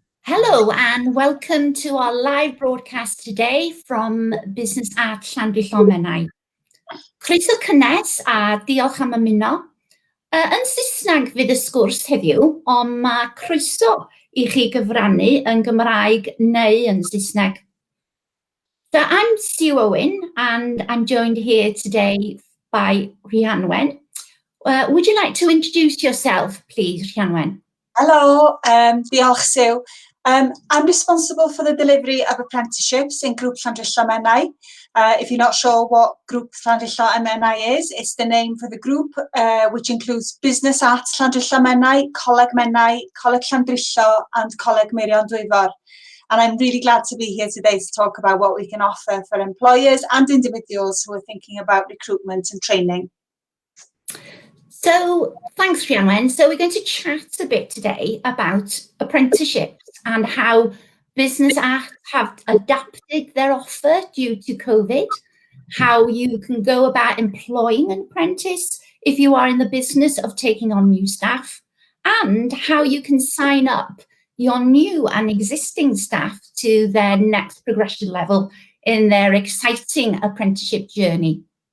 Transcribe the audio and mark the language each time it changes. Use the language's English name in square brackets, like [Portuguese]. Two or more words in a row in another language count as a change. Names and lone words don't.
[English] Hello and welcome to our live broadcast today from Business at Llanfihlomenau. [Welsh] Croeso cynnes a diolch am ymuno. Yn Saesneg fydd y sgwrs heddiw, ond mae croeso I chi gyfrannu yn Gymraeg neu yn Saesneg. [English] So I'm Sue Owen and I'm joined here today by Rhianwen. Would you like to introduce yourself, please, Rhianwen? Hello, diolch Sue. I'm responsible for the delivery of apprenticeships in Group Llanfihlomenau. If you're not sure what Group Llanfihlomenau is, it's the name for the group, which includes Business at Llanfihlomenau, Coleg Menau, Coleg Llandrillo, and Coleg Meirion Dwyfor. And I'm really glad to be here today to talk about what we can offer for employers and individuals who are thinking about recruitment and training. So, thanks, Rhianwen. So we're going to chat a bit today about apprenticeships and how business have adapted their offer due to COVID, how you can go about employing an apprentice if you are in the business of taking on new staff, and how you can sign up your new and existing staff to their next progression level in their exciting apprenticeship journey.